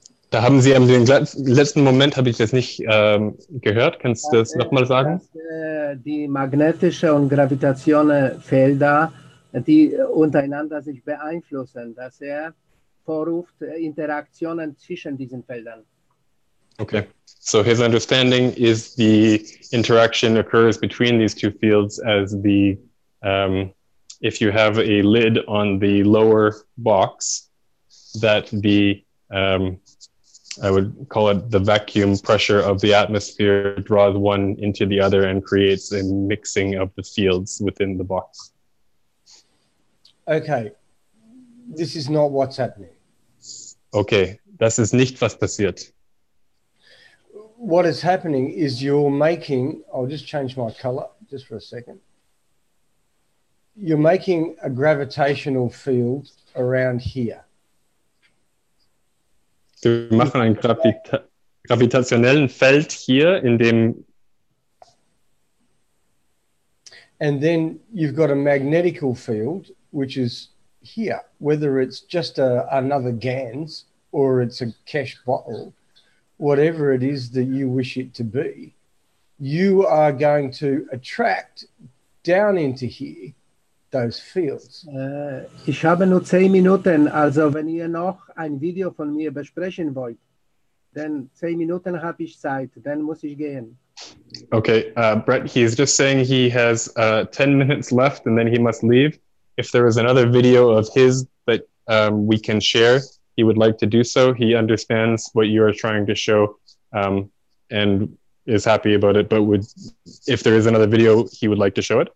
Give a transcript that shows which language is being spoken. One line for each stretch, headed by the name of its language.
German: Da haben Sie im letzten Moment, habe ich das nicht gehört. Kannst du das nochmal sagen? Die magnetische und gravitationelle Felder, die untereinander sich beeinflussen, dass er vorruft Interaktionen zwischen diesen Feldern.
English: Okay, so his understanding is the interaction occurs between these 2 fields as the, if you have a lid on the lower box, that the, I would call it the vacuum pressure of the atmosphere draws one into the other and creates a mixing of the fields within the box. Okay, this is not what's happening.
German: Okay, das ist nicht, was passiert.
English: What is happening is you're making, I'll just change my color just for a second. You're making a gravitational field around here.
German: Wir machen ein gravitationellen Feld hier, in dem.
English: And then you've got a magnetical field, which is here, whether it's just another GANs or it's a Keshe bottle. Whatever it is that you wish it to be, you are going to attract down into here those fields.
German: Ich habe nur 10 Minuten, also wenn ihr noch ein Video von mir besprechen wollt, dann 10 Minuten habe ich Zeit, dann muss ich gehen.
English: Okay, Brett, he's just saying he has 10 minutes left and then he must leave. If there is another video of his that we can share, he would like to do so. He understands what you are trying to show and is happy about it, but if there is another video, he would like to show it.